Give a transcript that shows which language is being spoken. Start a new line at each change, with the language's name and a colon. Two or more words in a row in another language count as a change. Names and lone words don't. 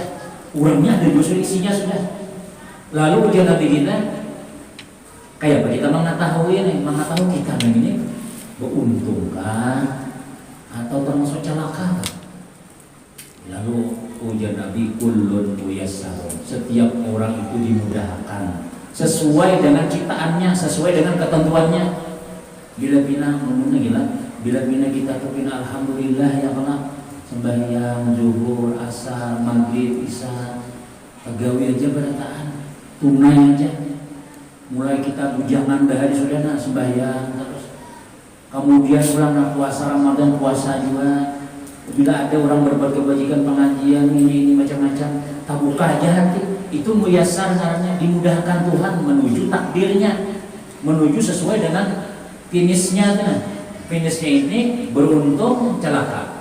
Banjar: Urangnya ada juga isinya sudah. Lalu ujian Nabi kita kayak apa kita mengetahui kita ini beruntungkah atau termasuk celaka.
Indonesian: Lalu ujian Nabi
Arabic: كل ميسر,
Indonesian: setiap orang itu dimudahkan sesuai dengan ciptaannya, sesuai dengan ketentuannya.
Banjar: Bila bina kita tuh bina alhamdulillah ya Allah, sembahyang zuhur, asar, maghrib, isya, pegawai aja berataan, tunai aja.
Indonesian: Mulai kita bujangan dari sudah sembahyang terus. Kemudian pulang puasa Ramadan, puasa juga. Bila ada orang berbuat kebajikan, pengajian ini macam-macam, terbuka aja hati. Itu muyassar caranya, dimudahkan Tuhan menuju takdirnya, menuju sesuai dengan finishnya. Finishnya ini beruntung celaka.